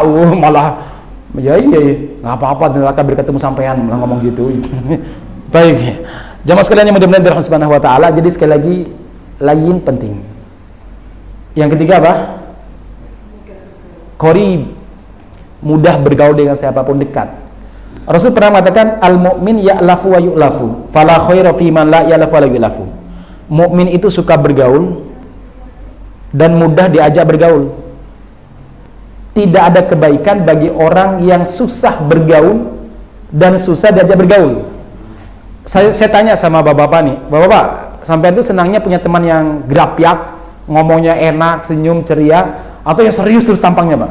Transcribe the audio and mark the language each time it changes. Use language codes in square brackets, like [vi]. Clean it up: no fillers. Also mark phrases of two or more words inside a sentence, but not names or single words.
[id] Malah iya, nggak apa-apa neraka biar ketemu sampean, malah ngomong gitu. Baik, jamaah sekalian yang mudah-mudahan dirahmati [ar] سبحانه وتعالى. [id] Jadi sekali lagi, lain penting. Yang ketiga apa? Qarib, mudah bergaul dengan siapapun, dekat. Rasul pernah mengatakan, [ar] المؤمن يألف ويؤلف فلا خير فيمن لا يألف ولا يؤلف. [id] Mukmin itu suka bergaul dan mudah diajak bergaul. Tidak ada kebaikan bagi orang yang susah bergaul dan susah diajak bergaul. Saya tanya sama bapak-bapak nih, bapak-bapak, sampai itu senangnya punya teman yang gerapiak, ngomongnya enak, senyum, ceria, atau yang serius terus tampangnya, Pak?